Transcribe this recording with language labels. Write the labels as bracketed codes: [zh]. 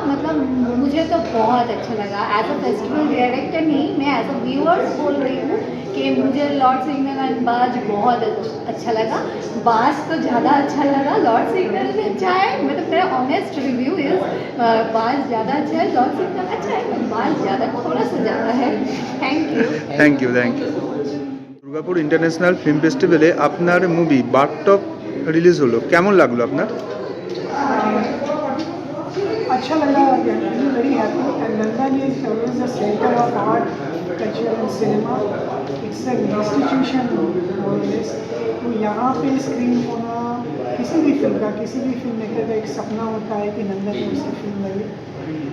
[hi] मतलब मुझे तो बहुत अच्छा लगा, [en] as a festival director [hi] नहीं, मैं एज अ व्यूअर्स बोल रही हूँ कि मुझे लॉर्ड सिंगल एंड बाज बहुत अच्छा लगा। बाज तो ज़्यादा अच्छा लगा, लॉर्ड सिंगल भी अच्छा है, मतलब मेरा ऑनेस्ट रिव्यू इज बाज ज़्यादा अच्छा है, लॉर्ड सिंगल अच्छा है, बाज ज़्यादा थोड़ा सा ज़्यादा है। [en] Thank you. [bn] Durgapur international film ফেস্টিভ্যালে আপনার মুভি বারটক রিলিজ হলো, কেমন লাগলো আপনার? [hi] अच्छा लगा, [en] Very happy. And London is always the centre of art, culture and cinema. It's an institution always. [hi] तो यहाँ पे स्क्रीन होना किसी भी फिल्म का, किसी भी फिल्म मेकर का एक सपना होता है कि लंदन में उसकी फिल्म लगे।